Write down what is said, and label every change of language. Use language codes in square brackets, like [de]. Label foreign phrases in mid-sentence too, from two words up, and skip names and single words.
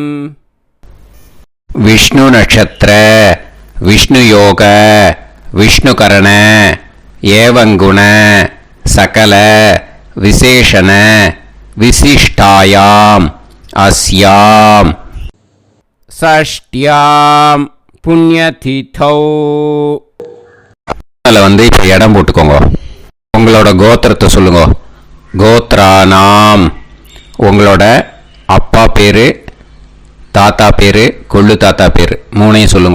[sa] विष्णु नक्षत्र विष्णु योग विष्णुकरण एवं गुण सकल विशेषण विशिष्टायां अस्यां षष्ट्यां புண்ணியதிதௌ. [ta] அதில் வந்து இப்போ இடம் போட்டுக்கோங்க. உங்களோட கோத்திரத்தை சொல்லுங்க. கோத்ரானாம். உங்களோட அப்பா பேர், தாத்தா பேர், கொள்ளு தாத்தா பேர் 3ஐயும் சொல்லுங்க.